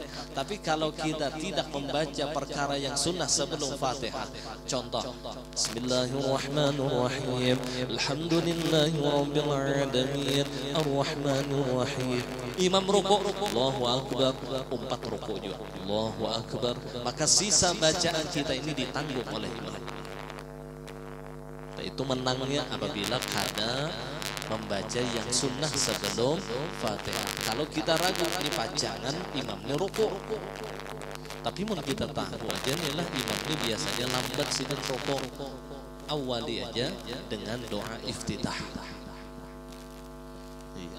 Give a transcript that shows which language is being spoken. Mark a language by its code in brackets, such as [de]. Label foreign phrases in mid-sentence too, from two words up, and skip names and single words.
[id] Tapi kalau kita tidak membaca perkara yang sunnah sebelum Fatihah, contoh [ar] بسم الله الرحمن الرحيم، الحمد لله رب العالمين، الرحمن الرحيم. [id] Imam ruku, [ar] الله أكبر, [id] umpat ruku juga, [ar] الله أكبر. [id] Maka sisa bacaan kita ini ditanggung oleh imam. Itu menangnya apabila kada membaca yang sunnah sebelum Fatihah. Kalau kita ragu di pajangan imamnya ruku, tapi mun kita tahu aja nih lah imamnya biasanya lambat sih dan ruku, awali aja dengan doa iftitah.